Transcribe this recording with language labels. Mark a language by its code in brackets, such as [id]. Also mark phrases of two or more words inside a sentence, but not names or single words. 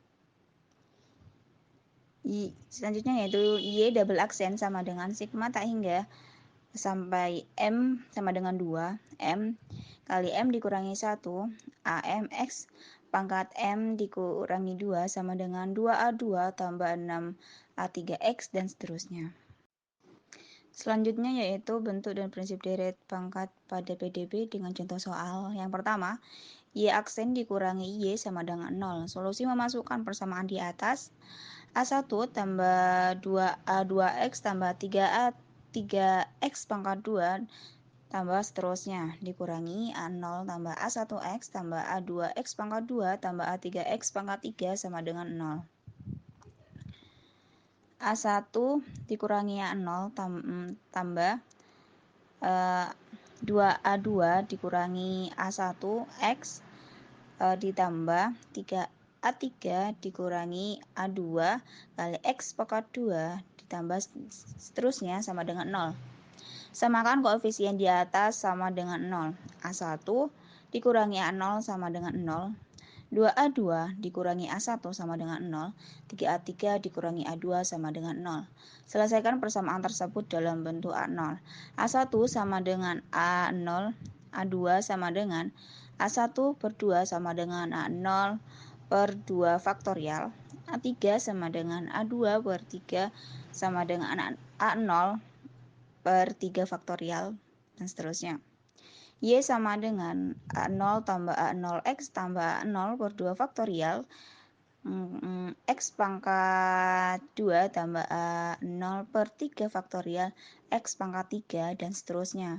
[id] Selanjutnya yaitu Y double aksen sama dengan sigma tak hingga sampai M sama dengan 2 M kali M dikurangi 1 AM X pangkat M dikurangi 2 sama dengan 2A2 tambah 6A3X dan seterusnya. Selanjutnya yaitu bentuk dan prinsip deret pangkat pada PDB dengan contoh soal. Yang pertama, Y aksen dikurangi Y sama dengan 0. Solusi memasukkan persamaan di atas. A1 tambah 2A2X tambah 3A3X pangkat 2 tambah seterusnya dikurangi A0 tambah A1X tambah A2X pangkat 2 tambah A3X pangkat 3 sama dengan 0. A1 dikurangi A0 tambah 2A2 dikurangi A1 X ditambah 3A3 dikurangi A2 kali X pangkat 2 ditambah seterusnya sama dengan 0. Samakan koefisien di atas sama dengan 0. A1 dikurangi A0 sama dengan 0. 2A2 dikurangi A1 sama dengan 0, 3A3 dikurangi A2 sama dengan 0. Selesaikan persamaan tersebut dalam bentuk A0. A1 sama dengan A0, A2 sama dengan A1 per 2 sama dengan A0 per 2 faktorial, A3 sama dengan A2 per 3 sama dengan A0 per 3 faktorial, dan seterusnya. Y sama dengan A0 tambah A0X tambah A0 per 2 faktorial X pangkat 2 tambah A0 per 3 faktorial X pangkat 3 dan seterusnya.